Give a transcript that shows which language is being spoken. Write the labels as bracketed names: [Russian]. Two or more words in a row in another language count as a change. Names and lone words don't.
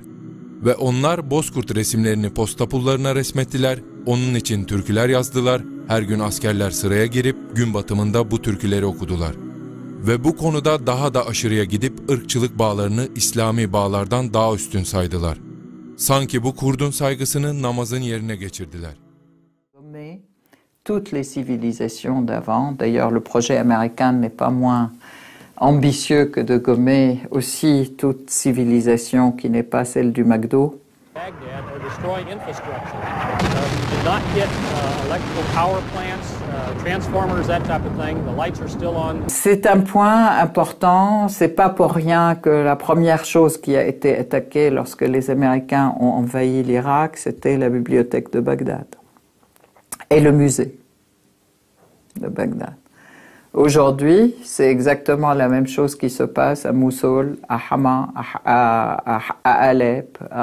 [Turkish] Ve onlar Bozkurt resimlerini posta pullarına resmettiler, onun için türküler yazdılar, her gün askerler sıraya girip gün batımında bu türküleri okudular. Ve bu konuda daha da aşırıya gidip ırkçılık bağlarını İslami bağlardan daha üstün saydılar. Sanki bu kurdun saygısını namazın yerine geçirdiler. [French] Toutes les civilisations d'avant, d'ailleurs le projet américain n'est pas moins ambitieux que de gommer aussi toute civilisation qui n'est pas celle du McDo. [English] Baghdad are destroying infrastructure. We did not get electrical power plants, transformers, that type of thing. The lights are still on. [French] C'est un point important. C'est pas pour rien que la première chose qui a été attaquée lorsque les Américains ont envahi l'Irak, c'était la bibliothèque de Bagdad et le musée de Bagdad. Aujourd'hui, c'est exactement la même chose qui se passe à Mossoul, à Hama, à Alep.